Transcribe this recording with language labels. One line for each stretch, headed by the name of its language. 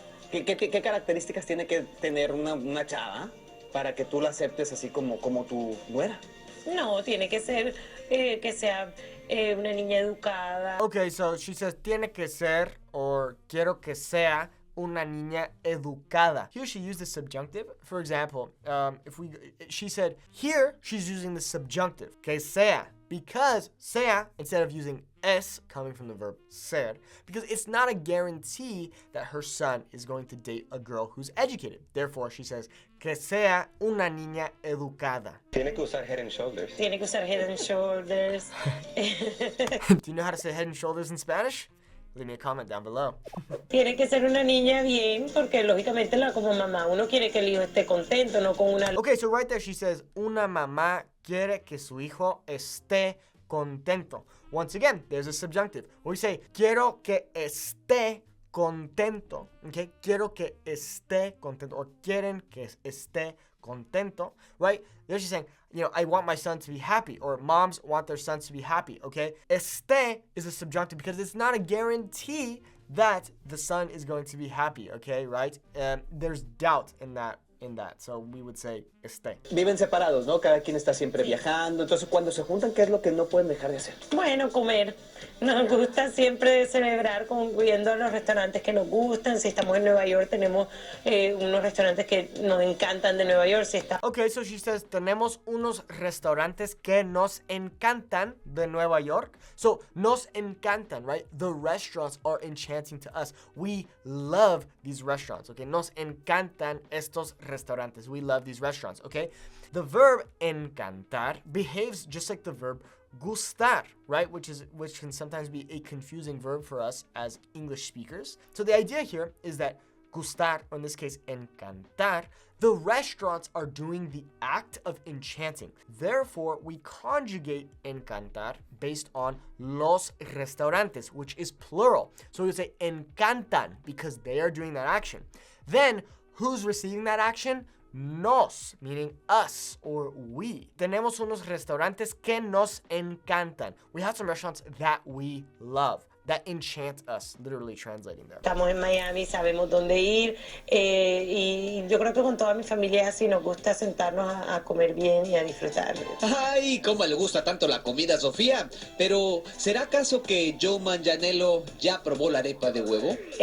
Spanish: ¿Qué características tiene que tener una chava para que tú la aceptes así como tu nuera? No, tiene que ser que sea una niña educada.
English: Okay, so she says
Spanish: tiene que ser,
English: or
Spanish: quiero que sea, una niña educada.
English: Here she used the subjunctive. For example, she said, here she's using the subjunctive,
Spanish: que sea.
English: Because sea, instead of using es, coming from the verb ser, because it's not a guarantee that her son is going to date a girl who's educated. Therefore, she says,
Spanish: que sea una niña educada. Tiene que usar head and shoulders. Tiene que usar head and shoulders.
English: Do you know how to say head and shoulders in Spanish? Leave me a comment down below.
Spanish: Tiene que ser una niña bien, porque lógicamente como mamá uno quiere que el hijo esté contento, no con una...
English: Okay, so right there she says,
Spanish: una mamá quiere que su hijo esté contento.
English: Once again, there's a subjunctive.
Spanish: We say, quiero que esté contento. Okay, quiero que esté contento, or quieren que esté contento, right?
English: There she's saying, I want my son to be happy, or moms want their sons to be happy, okay? Esté is a subjunctive because it's not a guarantee that the son is going to be happy, okay, right? There's doubt in that. So we would say esté.
Spanish: Viven separados, ¿no? Cada quien está siempre viajando. Entonces, cuando se juntan, ¿qué es lo que no pueden dejar de hacer? Bueno, comer. Nos gusta siempre celebrar yendo a los restaurantes que nos gustan. Si estamos en Nueva York, tenemos unos restaurantes que nos encantan de Nueva York.
English: Okay, so she says,
Spanish: tenemos unos restaurantes que nos encantan de Nueva York.
English: So,
Spanish: nos encantan,
English: right? The restaurants are enchanting to us. We love these restaurants, okay?
Spanish: Nos encantan estos restaurantes.
English: We love these restaurants, okay? The verb encantar behaves just like the verb gustar, right? Which can sometimes be a confusing verb for us as English speakers. So the idea here is that gustar, or in this case, encantar, the restaurants are doing the act of enchanting. Therefore, we conjugate encantar based on los restaurantes, which is plural. So we say encantan because they are doing that action. Then, who's receiving that action? Nos, meaning us or we.
Spanish: Tenemos unos restaurantes que nos encantan.
English: We have some restaurants that we love, that enchant us, literally translating there.
Spanish: Estamos en Miami, sabemos dónde ir, y yo creo que con toda mi familia es así, nos gusta sentarnos a comer bien y a disfrutar. Ay, cómo le gusta tanto la comida, Sofía. Pero, ¿será acaso que Joe Manganiello ya probó la arepa de huevo?